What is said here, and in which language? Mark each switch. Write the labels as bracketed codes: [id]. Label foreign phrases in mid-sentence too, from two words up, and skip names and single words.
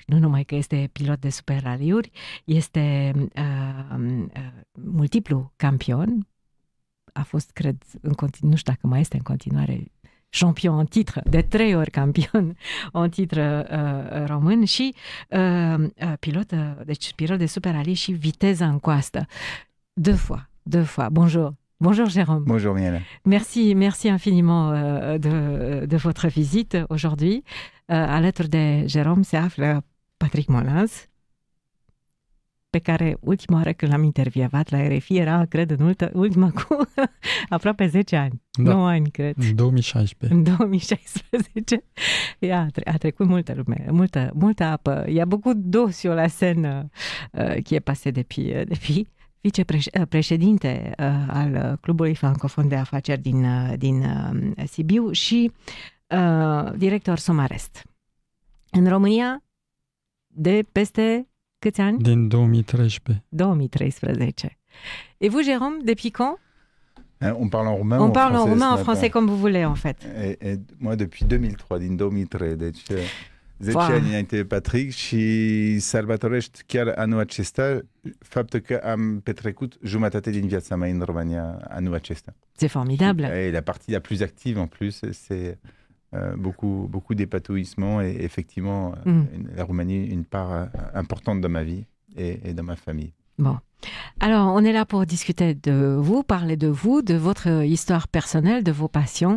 [ro] Nu numai că este pilot de super raliuri, este multiplu campion. A fost, cred, nu știu dacă mai este în continuare, [fr] champion în titre, [ro] de 3 ori campion în titre român și pilot de [en] super rally [ro] și viteză în coastă. [fr] Deux fois. Bonjour. Bonjour Jérôme. Bonjour Mihaela. Merci infiniment de votre visite aujourd'hui. [ro] Alături de Jérôme se află Patrick Molins, pe care ultima oară când l-am intervievat la RFI era, cred, în ultima cu aproape 10 ani. Da. 9 ani, cred. În 2016. În 2016. A trecut multă lume, multă apă. [fr] Il y a beaucoup d'eau sur la Seine qui est passée depuis. [ro] Vicepreședinte al Clubului Francofon de Afaceri din Sibiu și director Somarest. În România de peste câți ani? Din 2013. 2013. [fr] Et vous, Jérôme, depuis quand? On parle en roumain On parle en roumain, en français, comme vous voulez, en fait. Et moi, depuis 2003, [ro] din 2003, deci 10 ani înainte de Patrick, și sărbătorești chiar anul acesta faptul că am petrecut jumătate din viața mea în România anul acesta. [fr] C'est formidable. Et la partie la plus active en plus, c'est beaucoup d'épatouissement et effectivement la Roumanie une part importante de ma vie et de ma famille. Bon. Alors, on est là pour discuter de vous, parler de vous, de votre histoire personnelle, de vos passions.